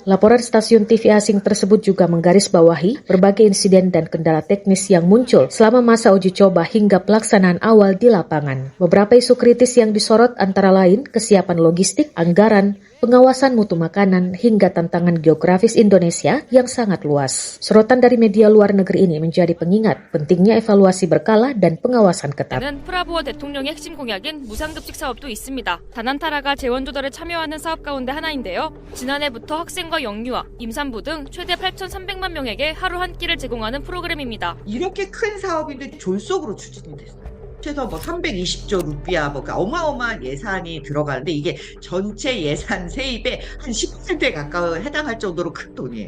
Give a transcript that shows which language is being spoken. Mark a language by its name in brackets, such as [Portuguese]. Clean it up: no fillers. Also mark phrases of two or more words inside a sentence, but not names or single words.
[Indonesian] Laporan stasiun TV asing tersebut juga menggarisbawahi berbagai insiden dan kendala teknis yang muncul selama masa uji coba hingga pelaksanaan awal di lapangan. Beberapa isu kritis yang disorot antara lain kesiapan logistik, anggaran, pengawasan mutu makanan, hingga tantangan geografis Indonesia yang sangat luas. Sorotan dari media luar negeri ini menjadi pengingat pentingnya evaluasi berkala dan pengawasan ketat. [Korean] 에는 프라보어 대통령의 핵심 공약인 무상급식 사업도 있습니다. 다난타라가 재원 조달에 참여하는 사업 가운데 하나인데요. 지난해부터 학생과 영유아, 임산부 등 최대 8,300만 명에게 하루 한 끼를 제공하는 프로그램입니다. 이렇게 큰 사업인데 졸속으로 추진이 됐어요. 최소 320조 루피아 어마어마한 예산이 들어가는데 이게 전체 예산 세입의 한 10%에 가까워 해당할 정도로 큰 돈이에요.